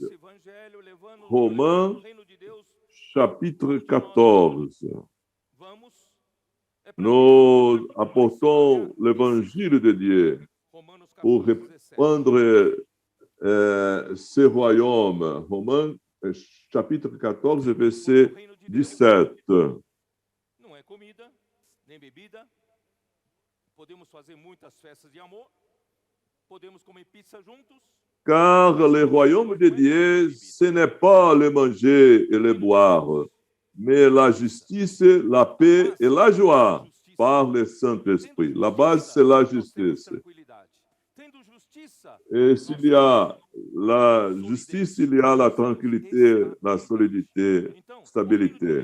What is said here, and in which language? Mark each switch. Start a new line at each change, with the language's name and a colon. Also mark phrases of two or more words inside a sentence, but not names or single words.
French: Romains chapitre 14. Nous apportons l'évangile de Dieu pour répandre ce royaume. Romains chapitre 14, verset 17.
Portuguese: Não é comida, nem bebida. Podemos fazer muitas festas de amor. Podemos comer pizza juntos.
French: Car le royaume de Dieu, ce n'est pas le manger et le boire, mais la justice, la paix et la joie par le Saint-Esprit. La base, c'est la justice. Et s'il y a la justice, il y a la tranquillité, la solidité, stabilité.